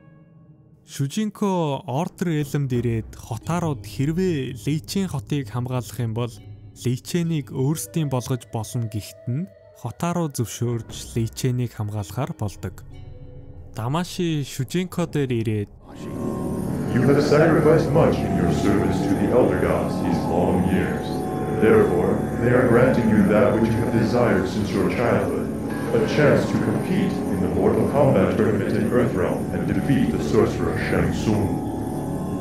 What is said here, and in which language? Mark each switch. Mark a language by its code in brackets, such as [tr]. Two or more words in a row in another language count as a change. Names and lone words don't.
[mn] Шүжинко Order Realm-д ирээд хотаарууд хэрвээ Личен хотыг хамгаалах юм бол Личенийг өөрсдийн болгож болно гэхэд нь хотааруу зөвшөөрж Личенийг хамгаалахаар болдог. Дамаши Шүжинко дээр ирээд [en] You have sacrificed much in your service to the Elder Gods these long years. Therefore, they are granting you that which you have desired since your childhood, a chance to compete in the Mortal Kombat tournament in Earthrealm and defeat the sorcerer Shang Tsung.